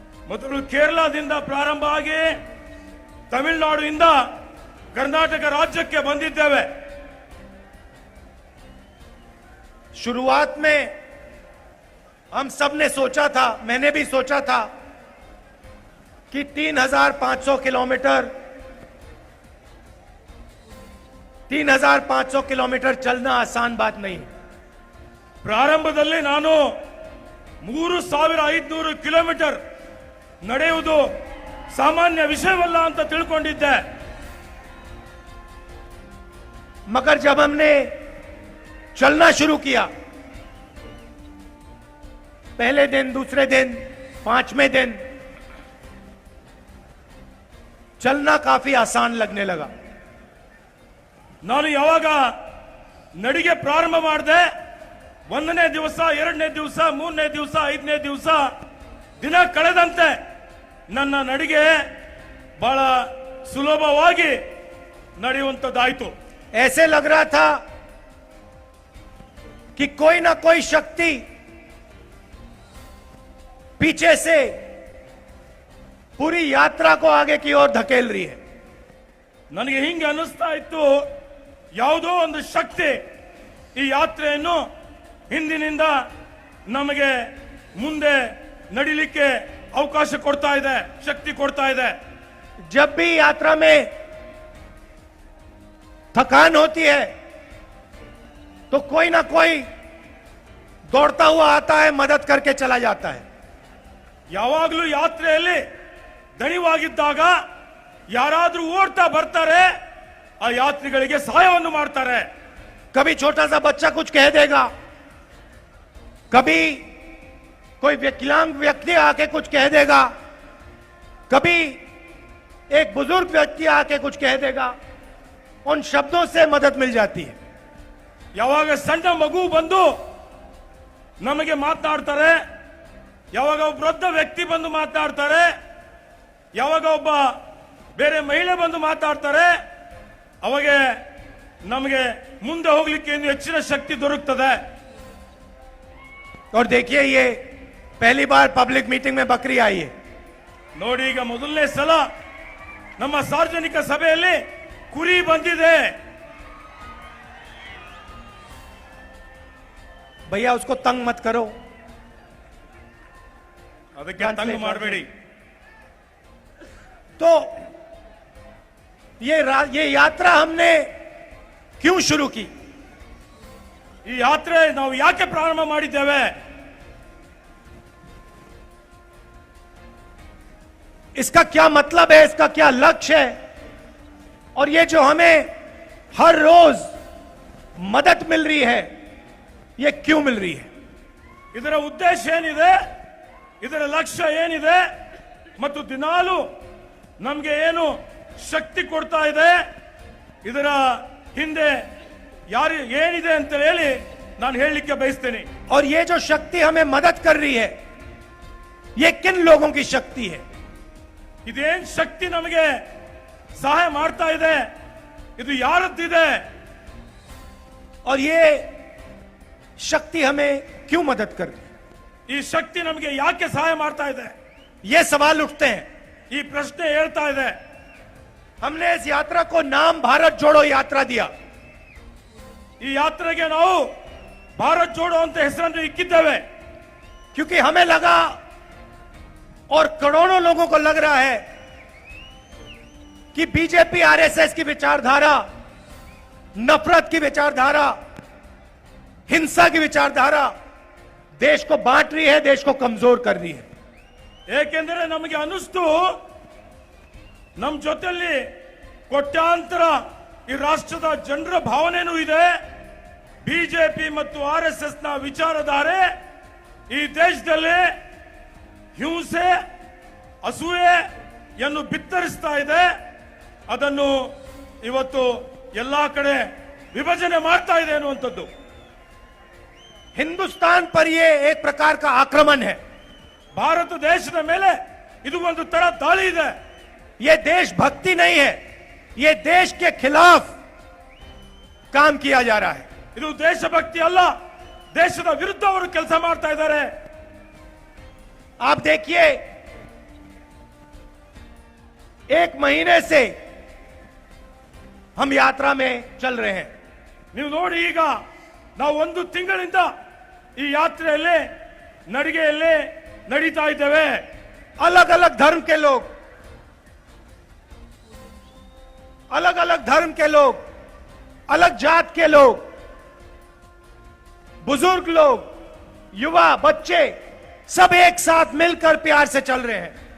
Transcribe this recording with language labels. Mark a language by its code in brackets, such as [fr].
[kn] ಮೊದಲು ಕೇರಳದಿಂದ ಪ್ರಾರಂಭ ಆಗಿ ತಮಿಳುನಾಡಿನಿಂದ ಕರ್ನಾಟಕ ರಾಜ್ಯಕ್ಕೆ ಬಂದಿದ್ದೇವೆ. [hi] शुरुआत में हम सब ने सोचा था, मैंने भी सोचा था कि 3,500 किलोमीटर चलना आसान बात नहीं है। [kn] ಪ್ರಾರಂಭದಲ್ಲಿ ನಾನು 3,500 ಕಿಲೋಮೀಟರ್ ನಡೆಯುವುದು ಸಾಮಾನ್ಯ ವಿಷಯವಲ್ಲ ಅಂತ ತಿಳ್ಕೊಂಡಿದ್ದೆ. [hi] मगर जब हमने चलना शुरू किया, पहले दिन, दूसरे दिन, 5वें दिन चलना काफी आसान लगने लगा। [kn] ನಾನು ಯಾವಾಗ ನಡಿಗೆ ಪ್ರಾರಂಭ ಮಾಡಿದೆ, 1ನೇ ದಿವಸ, 2ನೇ ದಿವಸ, 3ನೇ ದಿವಸ, 5ನೇ ದಿವಸ ದಿನ ಕಳೆದಂತೆ ನನ್ನ ನಡಿಗೆ ಬಹಳ ಸುಲಭವಾಗಿ ನಡೆಯುವಂತದ್ದಾಯಿತು. [hi] ऐसे लग रहा था कि कोई ना कोई शक्ति पीछे से पूरी यात्रा को आगे की ओर धकेल रही है। [kn] ನನಗೆ ಹಿಂಗೆ ಅನಿಸ್ತಾ ಇತ್ತು, ಯಾವುದೋ ಒಂದು ಶಕ್ತಿ ಈ ಯಾತ್ರೆಯನ್ನು ಹಿಂದಿನಿಂದ ನಮಗೆ ಮುಂದೆ ನಡಿಲಿಕ್ಕೆ ಅವಕಾಶ ಕೊಡ್ತಾ ಇದೆ, ಶಕ್ತಿ ಕೊಡ್ತಾ ಇದೆ. [hi] जब भी यात्रा में थकान होती है तो कोई ना कोई दौड़ता हुआ आता है, मदद करके चला जाता है। [kn] ಯಾವಾಗಲೂ ಯಾತ್ರೆಯಲ್ಲಿ ದಣಿವಾಗಿದ್ದಾಗ ಯಾರಾದ್ರೂ ಓಡ್ತಾ ಬರ್ತಾರೆ, ಆ ಯಾತ್ರಿಗಳಿಗೆ ಸಹಾಯವನ್ನು ಮಾಡ್ತಾರೆ. [hi] कभी छोटा सा बच्चा कुछ कह देगा, कभी कोई विकलांग व्यक्ति आके कुछ कह देगा, कभी एक बुजुर्ग व्यक्ति आके कुछ कह देगा, उन शब्दों से मदद मिल जाती है। [kn] ಯಾವಾಗ ಸಣ್ಣ ಮಗು ಬಂದು ನಮಗೆ ಮಾತನಾಡ್ತಾರೆ, ಯಾವಾಗ ಒಬ್ಬ ವೃದ್ಧ ವ್ಯಕ್ತಿ ಬಂದು ಮಾತನಾಡ್ತಾರೆ, ಯಾವಾಗ ಒಬ್ಬ ಬೇರೆ ಮಹಿಳೆ ಬಂದು ಮಾತಾಡ್ತಾರೆ, ಅವಾಗ ನಮಗೆ ಮುಂದೆ ಹೋಗ್ಲಿಕ್ಕೆ ಇನ್ನು ಹೆಚ್ಚಿನ ಶಕ್ತಿ ದೊರಕುತ್ತದೆ. [hi] और देखिए, ये पहली बार पब्लिक मीटिंग में बकरी आई है। [kn] ನೋಡಿ, ಈಗ ಮೊದಲನೇ ಸಲ ನಮ್ಮ ಸಾರ್ವಜನಿಕ ಸಭೆಯಲ್ಲಿ ಕುರಿ ಬಂದಿದೆ. [hi] भैया उसको तंग मत करो, [kn] ಅದಕ್ಕೆ ತಂಗ ಮಾಡಬೇಡಿ. [hi] तो ये यात्रा हमने क्यों शुरू की? [kn] ಈ ಯಾತ್ರೆ ನಾವು ಯಾಕೆ ಪ್ರಾರಂಭ ಮಾಡಿದ್ದೇವೆ? [hi] इसका क्या मतलब है, इसका क्या लक्ष्य है, और ये जो हमें हर रोज मदद मिल रही है, ये क्यों मिल रही है? [kn] ಇದರ ಉದ್ದೇಶ ಏನಿದೆ, ಇದರ ಲಕ್ಷ್ಯ ಏನಿದೆ, ಮತ್ತು ದಿನಾಲು ನಮಗೆ ಏನು ಶಕ್ತಿ ಕೊಡ್ತಾ ಇದೆ, ಇದರ ಹಿಂದೆ ಯಾರು ಏನಿದೆ ಅಂತ ಹೇಳಿ ನಾನು ಹೇಳಲಿಕ್ಕೆ ಬಯಸ್ತೇನೆ. [hi] और ये जो शक्ति हमें मदद कर रही है, ये किन लोगों की शक्ति है? [kn] ಇದೇನ್ ಶಕ್ತಿ ನಮಗೆ ಸಹಾಯ ಮಾಡ್ತಾ ಇದೆ, ಇದು ಯಾರದ್ದಿದೆ? [hi] और ये शक्ति हमें क्यों मदद कर रही है? [kn] ಈ ಶಕ್ತಿ ನಮಗೆ ಯಾಕೆ ಸಹಾಯ ಮಾಡ್ತಾ ಇದೆ? [hi] ये सवाल उठते हैं। [kn] ಈ ಪ್ರಶ್ನೆ ಹೇಳ್ತಾ ಇದೆ. [hi] हमने इस यात्रा को नाम भारत जोड़ो यात्रा दिया। [kn] ಈ ಯಾತ್ರೆಗೆ ನಾವು ಭಾರತ್ ಜೋಡೋ ಅಂತ ಹೆಸರನ್ನು ಇಕ್ಕಿದ್ದೇವೆ. [hi] क्योंकि हमें लगा, और करोड़ों लोगों को लग रहा है, कि बीजेपी आरएसएस की विचारधारा, नफरत की विचारधारा, हिंसा की विचारधारा देश को बांट रही है, देश को कमजोर कर रही है। [kn] ಏಕೆಂದರೆ ನಮಗೆ ಅನಿಸ್ತು, ನಮ್ಮ ಜೊತೆಯಲ್ಲಿ ಕೋಟ್ಯಾಂತರ ಈ ರಾಷ್ಟ್ರದ ಜನರ ಭಾವನೆನೂ ಇದೆ. ಬಿಜೆಪಿ ಮತ್ತು ಆರ್ಎಸ್ಎಸ್ ನ ವಿಚಾರಧಾರೆ ಈ ದೇಶದಲ್ಲಿ ಹಿಂಸೆ, ಅಸೂಯೆಯನ್ನು ಬಿತ್ತರಿಸ್ತಾ ಇದೆ. ಅದನ್ನು ಇವತ್ತು ಎಲ್ಲಾ ಕಡೆ ವಿಭಜನೆ ಮಾಡ್ತಾ ಇದೆ ಅನ್ನುವಂಥದ್ದು. [hi] हिंदुस्तान पर यह एक प्रकार का आक्रमण है। [kn] ಭಾರತ ದೇಶದ ಮೇಲೆ ಇದು ಒಂದು ತರ ದಾಳಿ ಇದೆ. [hi] यह देशभक्ति नहीं है, यह देश के खिलाफ काम किया जा रहा है। [kn] ಇದು ದೇಶಭಕ್ತಿ ಅಲ್ಲ, ದೇಶದ ವಿರುದ್ಧ ಅವರು ಕೆಲಸ ಮಾಡ್ತಾ ಇದ್ದಾರೆ. [hi] आप देखिए, 1 महीने से हम यात्रा में चल रहे हैं। [kn] ನೀವು ನೋಡಿ, ಈಗ ನಾವು ಒಂದು ತಿಂಗಳಿಂದ ಈ ಯಾತ್ರೆಯಲ್ಲಿ ನಡಿಗೆಯಲ್ಲಿ ನಡೀತಾ ಇದ್ದೇವೆ. [hi] अलग अलग धर्म के लोग, अलग अलग धर्म के लोग, अलग जात के लोग, बुजुर्ग लोग, युवा, बच्चे सब एक साथ मिलकर प्यार से चल रहे हैं.